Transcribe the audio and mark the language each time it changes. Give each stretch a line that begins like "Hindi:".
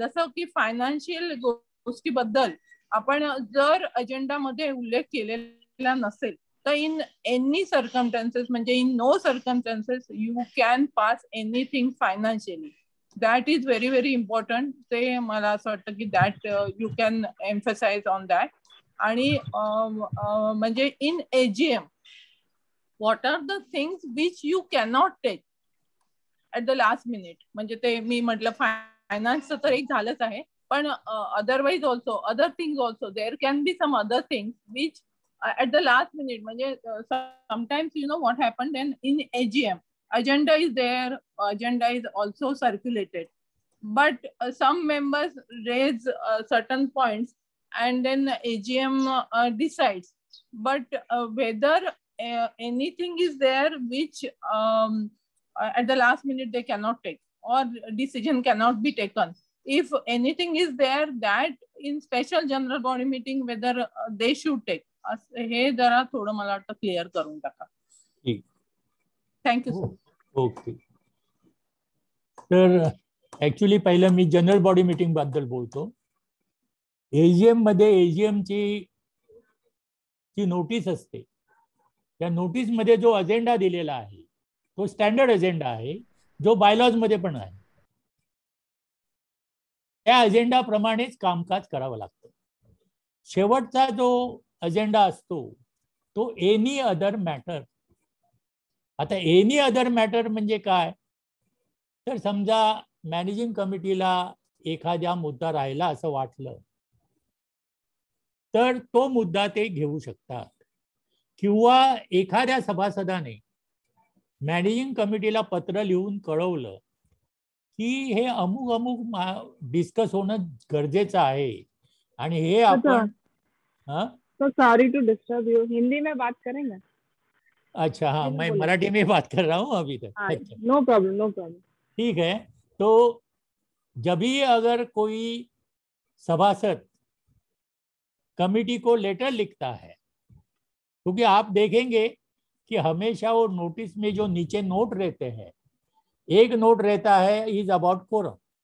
Marathi: जसं की फायनान्शियल गोष्टीबद्दल आपण जर अजेंडामध्ये उल्लेख केलेला नसेल तर
English: in any circumstances,
Marathi: म्हणजे
English: In no circumstances you can pass anything financially. That is very very important.
Marathi: ते मला असं वाटतं की
English: That you can emphasise on that.
Marathi: आणि म्हणजे
English: In AGM what are the things which you cannot take. At the last minute.
Marathi: म्हणजे ते मी म्हटलं फायनान्सचं तर एक झालंच आहे, पण
English: Otherwise also other things also there can be some other things which at the last minute. म्हणजे sometimes you know what happened then in AGM, agenda is there, agenda is also circulated, but some members raise certain points and then AGM decides, but whether anything is there which at the last minute they cannot take or decision cannot be taken. If anything is there, that in special general body meeting whether they should take.
Marathi: हे जरा थोडं मला वाटतं clear करून टाका.
English: Thank you sir. Okay.
Marathi: तर actually पहिलं मी general body meeting बद्दल बोलतो. एजीएम मध्ये एजीएम ची नोटीस असते. त्या नोटीस मध्ये जो अजेंडा दिलेला आहे तो स्टँडर्ड अजेंडा आहे, जो बायलॉज मध्ये पण आहे. त्या अजेंडा प्रमाणेच कामकाज करावं लागतं. शेवटचा जो अजेंडा असतो तो एनी अदर मॅटर. आता एनी अदर मॅटर म्हणजे काय, तर समजा मॅनेजिंग कमिटीला एखाद्या मुद्दा राहिला असं वाटलं तर तो मुद्दा ते घेऊ शकतात, किंवा एखाद्या सभासदाने मॅनेजिंग कमिटीला पत्र लिहून कळवलं की हे अमुक अमुक डिस्कस होणं गरजेचं आहे आणि हे आपण.
Hindi: तो
English: sorry to disturb you,
Hindi: Hindi में बात करेंगे. अच्छा, हाँ, मैं मराठी में बात कर रहा हूँ अभी तक. अच्छा,
English: No problem no problem.
Hindi: ठीक है. तो जब भी अगर कोई सभासद कमिटी को लेटर लिखता है, क्योंकि आप देखेंगे कि हमेशा वो नोटिस में जो नीचे नोट रहते हैं, एक नोट रहता है
English: is about quorum,